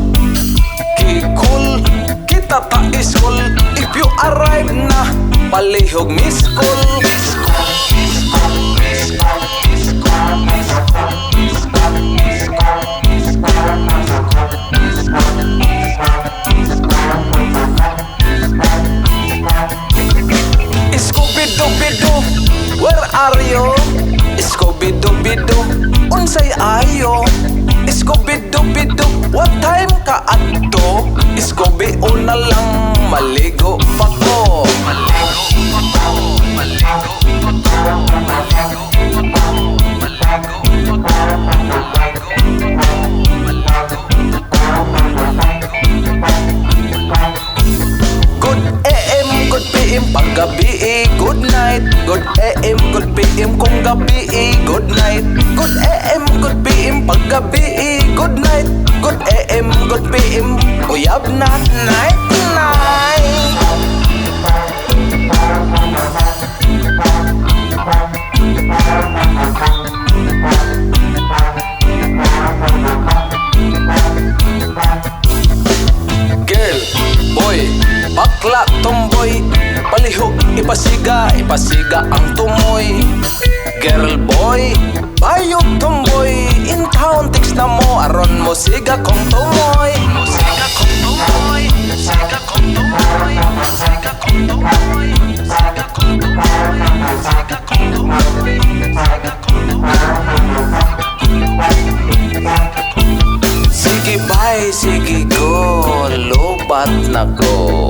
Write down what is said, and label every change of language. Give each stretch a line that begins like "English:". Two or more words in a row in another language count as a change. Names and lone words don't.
Cebuano: Kikul, kita ta school,
English: if you arrive
Cebuano: na palihog miskol.
English: Scooby-Dooby-Doo, where are you? Scooby-Dooby-Doo,
Cebuano: unsay ayo?
English: Scooby-Dooby-Doo, what time
Cebuano: ka adto? Scooby, una lang maligo pa ko.
English: Good AM, good PM, paggabi, good night. Good AM, good PM,
Cebuano: kung gabi,
English: good night. Good AM, good PM, paggabi, good night. Good AM, good PM,
Cebuano: uyab na
English: night, night. Girl, boy,
Cebuano: bakla, tomboy, palihog, ipasiga, ipasiga ang tumoy.
English: Girl, boy, bayo, tomboy, in town,
Cebuano: text na mo, aron mo siga kong tumoy. Siga kong tumoy, siga kong tumoy, siga kong tumoy, siga kong tumoy, siga kong tumoy, siga kong tumoy. Sige bye, sige go, lubat na ko.